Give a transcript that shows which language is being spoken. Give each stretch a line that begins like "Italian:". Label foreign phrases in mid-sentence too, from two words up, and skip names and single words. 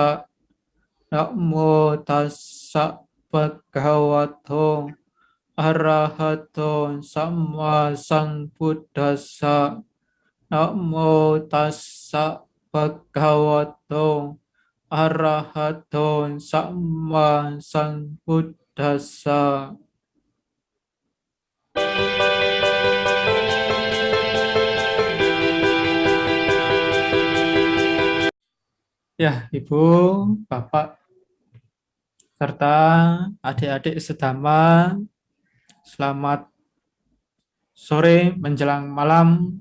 Pali: Namo tassa bhagavato arahato samma sambuddhassa. Namo tassa bhagavato arahato samma sambuddhassa.
Indonesian: Ya, Ibu, Bapak, serta adik-adik sedama, selamat sore menjelang malam.